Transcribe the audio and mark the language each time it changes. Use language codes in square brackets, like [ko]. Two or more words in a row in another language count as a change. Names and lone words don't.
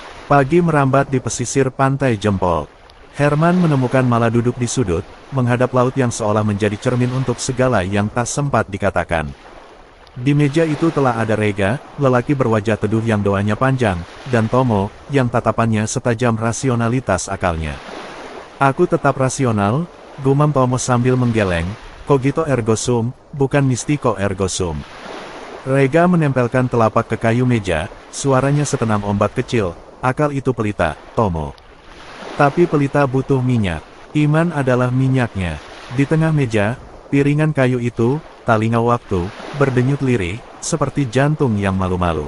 [id] Pagi merambat di pesisir pantai Jempol. Herman menemukan Mala duduk di sudut, menghadap laut yang seolah menjadi cermin untuk segala yang tak sempat dikatakan. Di meja itu telah ada Rega, lelaki berwajah teduh yang doanya panjang, dan Tomo, yang tatapannya setajam rasionalitas akalnya. Aku tetap rasional, gumam Tomo sambil menggeleng, [la] cogito ergo sum, bukan mistiko ergo sum. [id] Rega menempelkan telapak ke kayu meja, suaranya setenang ombak kecil, akal itu pelita, Tomo. Tapi pelita butuh minyak. Iman adalah minyaknya. Di tengah meja, piringan kayu itu, talinga waktu, berdenyut lirih, seperti jantung yang malu-malu.